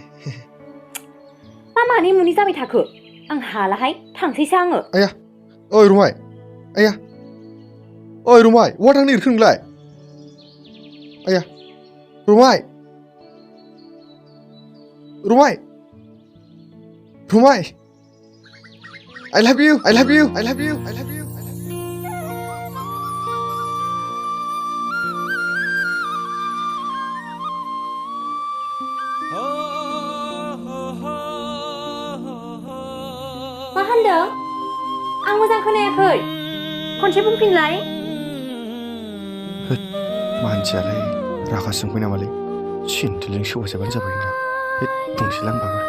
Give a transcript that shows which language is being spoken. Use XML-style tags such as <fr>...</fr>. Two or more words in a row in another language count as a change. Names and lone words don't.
<brx>मा मानि मुनि जाबाय थाखो? आं हालाहाय थांसैसो आङो। आया ओइ रमाय आया ओइ रमाय बहा थांनो नागिरखो नोंलाय? आया रमाय रमाय रमाय</brx> <en>I love you I love you I love you I love you</en> <brx>मा होनदों? आं मोजां खोनायाखै खनसे बुंफिनलाय। मानसियालाय रागा जोंबाय नामालै? सिन्थिलजों सौजाबानो जाबाय ना बुंसैलां बाबो।</brx>